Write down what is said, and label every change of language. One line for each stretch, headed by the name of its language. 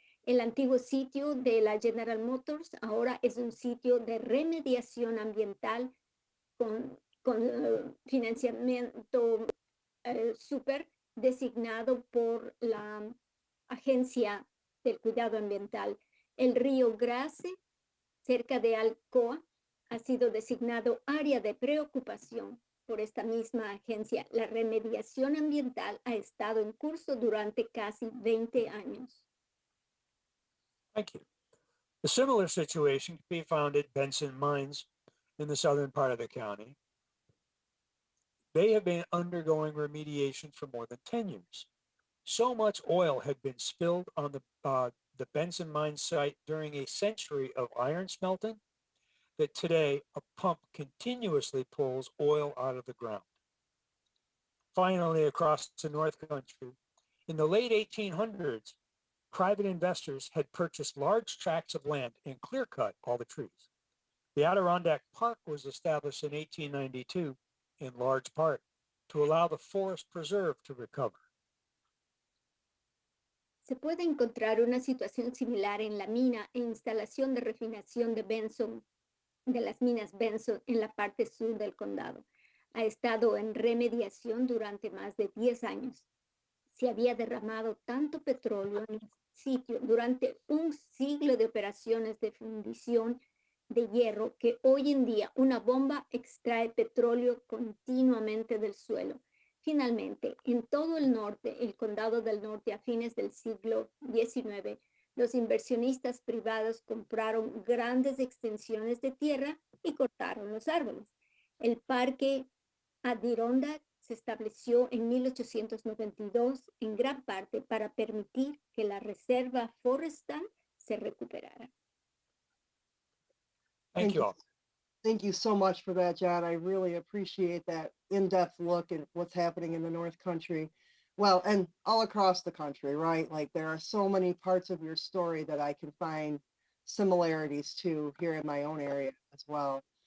Spanish: El antiguo sitio de la General Motors ahora es un sitio de remediación ambiental con financiamiento súper designado por la Agencia del Cuidado Ambiental. El río Grace, cerca de Alcoa, ha sido designado área de preocupación por esta misma agencia. La remediación ambiental ha estado en curso durante casi 20 años.
English: Thank you. A similar situation can be found at Benson Mines in the southern part of the county. They have been undergoing remediation for more than 10 years. So much oil had been spilled on the Benson mine site during a century of iron smelting that today a pump continuously pulls oil out of the ground. Finally, across the North Country, in the late 1800s, private investors had purchased large tracts of land and clear-cut all the trees. The Adirondack Park was established in 1892, in large part, to allow the forest preserve to recover.
Spanish: Se puede encontrar una situación similar en la mina e instalación de refinación de Benson, de las minas Benson en la parte sur del condado. Ha estado en remediación durante más de 10 años. Se había derramado tanto petróleo en el sitio durante un siglo de operaciones de fundición de hierro que hoy en día una bomba extrae petróleo continuamente del suelo. Finalmente, en todo el norte, el condado del norte a fines del siglo XIX, los inversionistas privados compraron grandes extensiones de tierra y cortaron los árboles. El parque Adirondack se estableció en 1892 en gran parte para permitir que la reserva forestal se recuperara.
English: Thank you all. Thank you so much for that, John. I really appreciate that in-depth look at what's happening in the North Country. Well, and all across the country, right? Like there are so many parts of your story that I can find similarities to here in my own area as well.